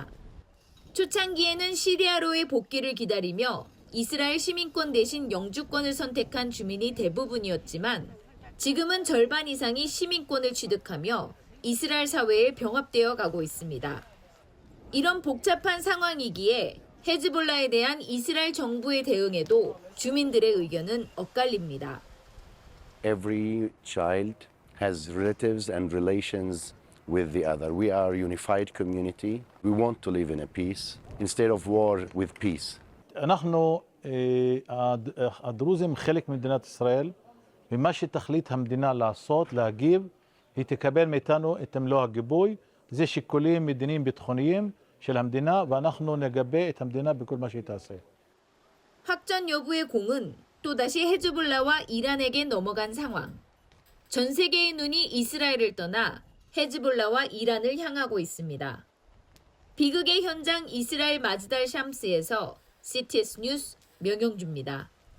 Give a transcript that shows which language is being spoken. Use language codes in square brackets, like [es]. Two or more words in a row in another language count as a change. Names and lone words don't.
[ko] 초창기에는 시리아로의 복귀를 기다리며 이스라엘 시민권 대신 영주권을 선택한 주민이 대부분이었지만 지금은 절반 이상이 시민권을 취득하며 이스라엘 사회에 병합되어 가고 있습니다. 이런 복잡한 상황이기에 헤즈볼라에 대한 이스라엘 정부의 대응에도 주민들의 의견은 엇갈립니다. [en] Every child has relatives and relations with the other. We are a unified community. We want to live in a peace instead of war with peace. [he] אנחנו הדרוזים חלק ממדינת ישראל, ומה שתחליט המדינה לעשות, להגיב, היא תקבל מאיתנו את מלוא הגיבוי. זה שיקולים מדיניים ביטחוניים של המדינה, ואנחנו נגבה את המדינה בכל מה שהיא תעשה. [ko] 확전 여부의 공은 또다시 헤즈볼라와 이란에게 넘어간 상황. 전 세계의 눈이 이스라엘을 떠나 헤즈볼라와 이란을 향하고 있습니다. 비극의 현장 이스라엘 마즈달 샴스에서 CTS 뉴스 명영주입니다.